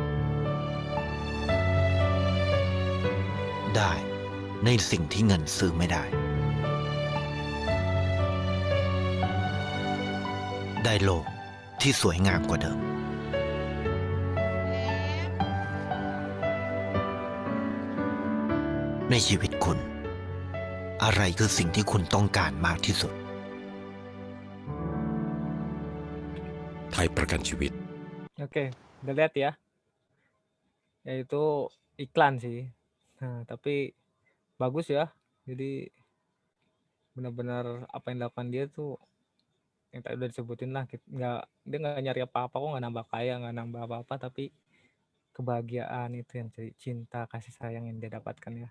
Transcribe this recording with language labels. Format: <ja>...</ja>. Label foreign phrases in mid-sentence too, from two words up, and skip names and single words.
<th>ได้ในสิ่งที่เงินซื้อไม่ได้ ได้โลกที่สวยงามกว่าเดิม ในชีวิตคุณ อะไรคือสิ่งที่คุณต้องการมากที่สุด ไทยประกันชีวิต</th> <id>Oke, udah lihat ya. Yaitu iklan sih. Nah, tapi bagus ya. Jadi benar-benar apa yang dilakukan dia tuh yang tadi udah disebutin lah. Dia nggak nyari apa-apa kok, nggak nambah kaya, nggak nambah apa-apa, tapi kebahagiaan itu yang cinta, kasih sayang yang dia dapatkan ya.</id>